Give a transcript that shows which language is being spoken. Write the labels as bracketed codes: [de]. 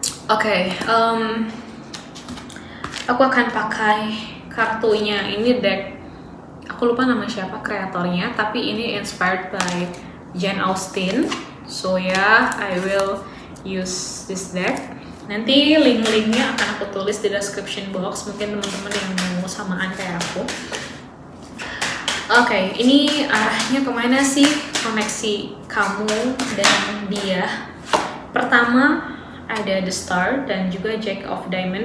[id] Oke, aku akan pakai kartunya. Ini deck, aku lupa nama siapa kreatornya, tapi ini [en] inspired by Jane Austen. So yeah, I will use this deck. [id] Nanti link-linknya akan aku tulis di description box. Mungkin teman-teman yang mau samaan kayak aku. Oke, ini arahnya kemana sih koneksi kamu dan dia? Pertama, ada The Star dan juga Jack of Diamond.